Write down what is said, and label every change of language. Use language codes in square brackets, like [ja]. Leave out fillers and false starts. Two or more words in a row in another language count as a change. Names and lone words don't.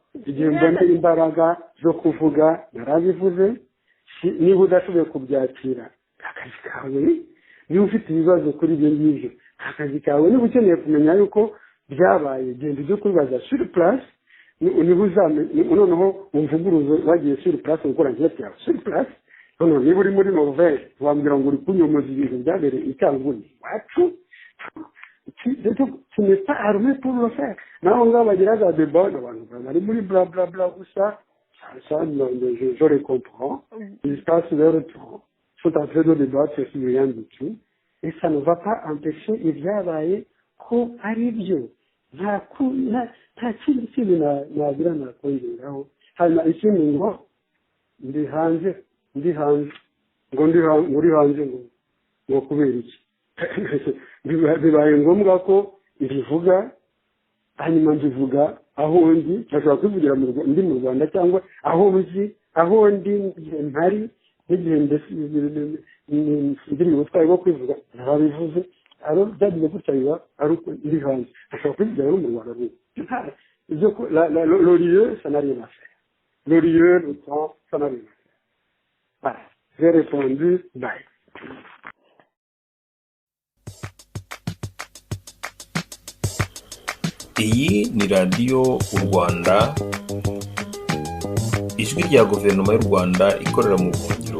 [rw] igihe mbona imbaraga zo kuvuga narabivuze niba udashoboye kubyakira akazi kawe niba ufite ibibazo kuri ibyo ngibyo akazi kawe niba ukeneye kumenya yuko byabaye genda ujye kubibaza [fr] sur place [rw] niba noneho umvuguruzo wagiye [fr] sur place [rw] gukora nk'iki yawe [fr] sur place [rw] noneho niba uri muri Norvège wambwira ngo uri kunyomoza ibintu byabereye icyanguni wacu [fr] tu n'es pas armé pour le faire. [rw] Naho ngaho bagiraga débat abantu bari muri bla bla bla gusa [fr] ça je les comprends. Ils passent leur temps sont en train de débattre sur rien du tout et ça ne va pas empêcher [rw] ibyabaye ko ari byo nta kindi kintu nagira nakongeraho hanyuma ikindi ngo ndi hanze ngo kubera iki bibaye ngombwa ko mbivuga hanyuma mbivuga aho ndi ndashobora kwivugira ndi mu Rwanda cyangwa aho ndi n'igihe mpari n'igihe ndi mu butwari bwo kwivuga narabivuze aro byagiye gutya biba ari uko ndi hanze ndashobora kwivugira no mu Rwanda [fr] le lieu ça n'a rien à faire le lieu le temps ça n'a rien à faire voilà j'ai répondu bye. [rw] Iyi ni radiyo u Rwanda ijwi rya guverinoma y'u Rwanda ikorera mu